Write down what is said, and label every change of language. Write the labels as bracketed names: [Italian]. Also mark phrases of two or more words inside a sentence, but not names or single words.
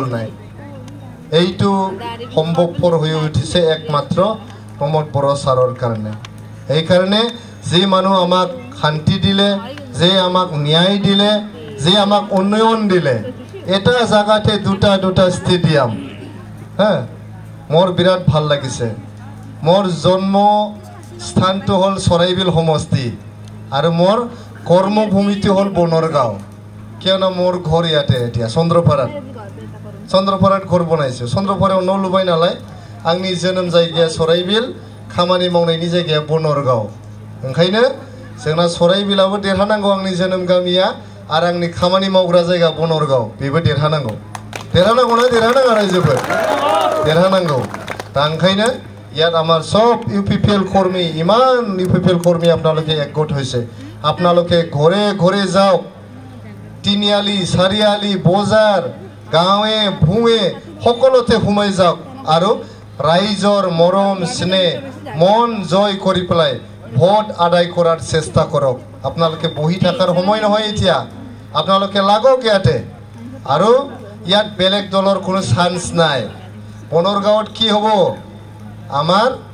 [Assamese] নাই এইটো সম্ভৱপৰ হৈ উঠিছে একমাত্ৰ প্ৰমোদ বড়ো ছাৰৰ কাৰণে এই কাৰণে যে মানুহ আমাক শান্তি দিলে যে আমাক ন্যায় দিলে যে আমাক উন্নয়ন দিলে এটা জায়গাতে দুটা ষ্টেডিয়াম হ্যাঁ মোৰ বিৰাট ভাল লাগিছে মোৰ জন্ম স্থানটো হল সৰাইবিল সমষ্টি আৰু মোৰ কৰ্মভূমিটো হল বনৰগাঁও কিয়নো মোৰ ঘৰ ইয়াতে এতিয়া চন্দ্ৰপাৰাত ঘৰ বনাইছো [Bodo] চন্দ্ৰপাৰাयाव न' लुबाय नालाय आंनि जोनोम जायगाया सराइबिल खामानि मावनायनि जायगाया बनरगाঁও ओंखायनो जोंना सराइबिलाबो देरहानांगौ आंनि जोनोम गामिया आरो आंनि खामानि मावग्रा जायगा बनरगाঁও बेबो देरहानांगौ ना देरहानाङा रायजोफोर देरहानांगौ दा ओंखायनो [Assamese] ইয়াত আমাৰ সব UPPL কৰ্মী ইমান UPPL কৰ্মী আপোনালোকে একগোট হৈছে আপোনালোকে ঘৰে ঘৰে যাওক তিনিআলি চাৰিআলি বজাৰ গাঁৱে ভূঞে সকলোতে সোমাই যাওক আৰু ৰাইজৰ মৰম স্নেহ মন জয় কৰি পেলাই ভোট আদায় কৰাৰ চেষ্টা কৰক আপোনালোকে বহি থাকাৰ সময় নহয় এতিয়া আপোনালোকে লাগক ইয়াতে আৰু ইয়াত বেলেগ দলৰ কোনো চান্স নাই বনৰগাঁৱত কি হ'ব আমাৰ